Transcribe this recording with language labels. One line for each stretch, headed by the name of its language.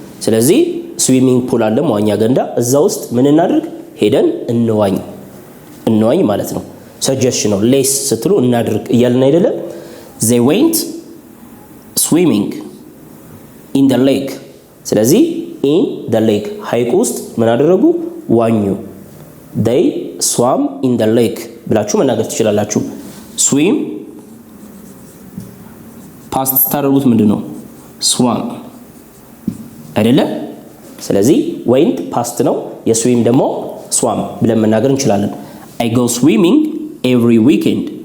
Amharic: ስለዚህ ስዊሚንግ ፑል አለ መዋኛ ገንዳ እዛ ውስጥ ምን እናድርግ ሄደን እንዋኝ ማለት ነው። ሰጀሽን ነው። ሌስ ስትሉ እናድርግ እያልን አይደለ?
English: they went swimming in the lake.
Amharic: ስለዚህ
English: in the lake
Amharic: ሐይቅ ውስጥ ምን አደረጉ? ዋኙ።
English: they swam in the lake
Amharic: ብላችሁ መናገር ትችላላችሁ። swim ፓስት ታደርጉት ምንድነው? swam አይደለ? ስለዚህ went ፓስት ነው የስዊም ደግሞ swam ብለን መናገር እንችላለን።
English: I go swimming every weekend.